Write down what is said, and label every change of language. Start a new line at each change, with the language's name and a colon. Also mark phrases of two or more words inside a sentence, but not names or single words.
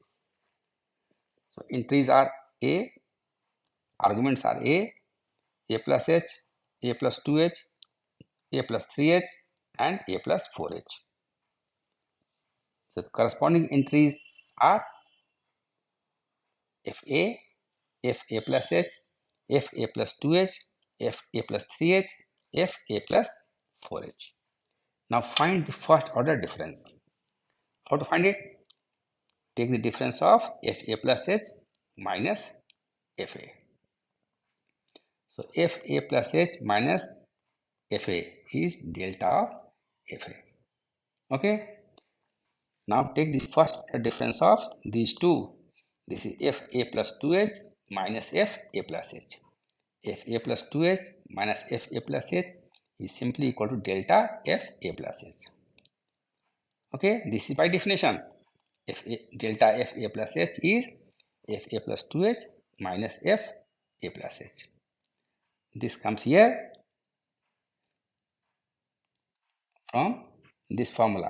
English: So entries are a, arguments are a plus h, a plus 2h, a plus 3h, and a plus 4h. So the corresponding entries are fa, fa plus h, fa plus 2h, fa plus 3h, fa plus 4h. Now find the first order difference. How to find it? Take the difference of fa plus h minus fa. So fa plus h minus fa is delta of fa. Okay. Now take the first difference of these two. This is fa plus 2h minus fa plus h. Fa plus 2h minus fa plus h is simply equal to delta fa plus h. Okay, this is by definition. Delta fa plus h is fa plus 2h minus fa plus h. This comes here from this formula.